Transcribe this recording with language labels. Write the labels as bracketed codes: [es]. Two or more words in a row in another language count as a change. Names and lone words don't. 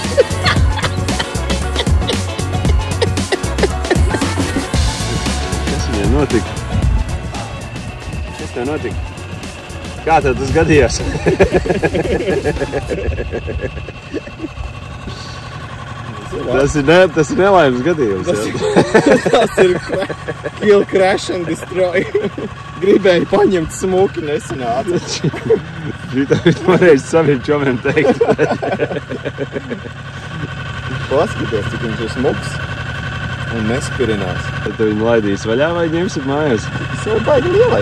[lv] Kas viņai notika? Kas tev notika? Kā tev tas gadījās? Tas ir nelaimes gadījums. [en] Tas ir kill, crash and destroy. [lv] Gribēju paņemt smuki, nesanāca. Šitā varēs saviem čomiem teikt. Paskaties, cik viņš ir smuks. Un nespirinās. Tad tu viņu laidīs vaļā vai ņemsit mājās? Tas jau baigi lielais.